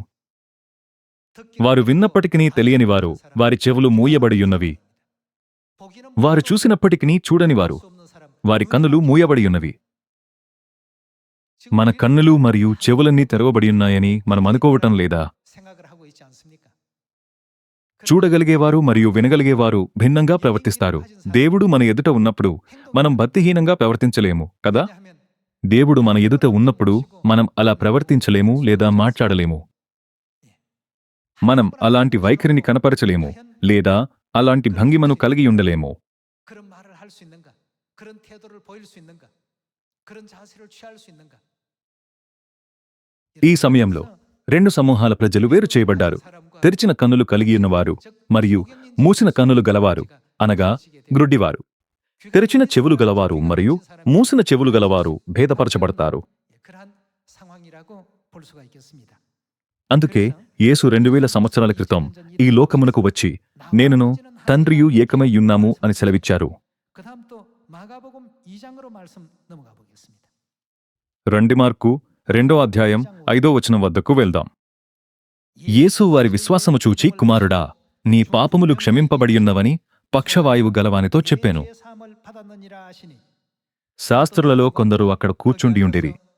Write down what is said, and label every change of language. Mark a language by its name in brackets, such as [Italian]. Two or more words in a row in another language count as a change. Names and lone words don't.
[Telugu] వారు విన్నప్పటికీ తెలియనివారు, వారి చెవులు మూయబడియున్నవి. వారు చూసినప్పటికీ చూడనివారు, వారి కన్నులు మూయబడియున్నవి. మన కన్నులు మరియు చెవులన్నీ తెరవబడియున్నాయని మనం అనుకోవటం లేదా? [Korean] 생각을 하고 있지 않습니까? [Telugu] చూడగలిగేవారు మరియు వినగలిగేవారు భిన్నంగా ప్రవర్తిస్తారు. దేవుడు మన ఎదుట ఉన్నప్పుడు మనం భక్తిహీనంగా ప్రవర్తించలేము కదా? [Korean] 왜냐하면 [Telugu] దేవుడు మన ఎదుట ఉన్నప్పుడు మనం అలా ప్రవర్తించలేము లేదా మాట్లాడలేము. మనం అలాంటి వైఖరిని కనపరచలేము లేదా అలాంటి భంగిమను కలిగి ఉండలేము. [Korean] 그런 말을 할 수 있는가? 그런 태도를 보일 수 있는가? 그런 자세를 취할 수 있는가? [Telugu] ఈ సమయంలో రెండు సమూహాల ప్రజలు వేరు చేయబడ్డారు. తెరిచిన కన్నులు కలిగి ఉన్నవారు మరియు మూసిన కన్నులు గలవారు, అనగా గ్రుడ్డివారు. తెరిచిన చెవులు గలవారు మరియు మూసిన చెవులు గలవారు భేదపరచబడతారు. [Korean] 그러한 상황이라고 볼 수가 있겠습니다. [Telugu] అందుకే యేసు 2000 సంవత్సరాల క్రితం ఈ లోకమునకు వచ్చి నేనును తండ్రియు ఏకమై యున్నాము అని సెలవిచ్చారు. [Korean] 그다음 또 마가복음 2장으로 말씀 넘어가 보겠습니다. [Telugu] రండి మార్కు 2వ అధ్యాయం 5వ వచనం వద్దకు వెళ్దాం. యేసు వారి విశ్వాసము చూచి, కుమారుడా, నీ పాపములు క్షమింపబడియున్నవని పక్షవాయువు గలవానితో చెప్పాను. శాస్త్రులలో కొందరు అక్కడ కూర్చుండియుండిరి.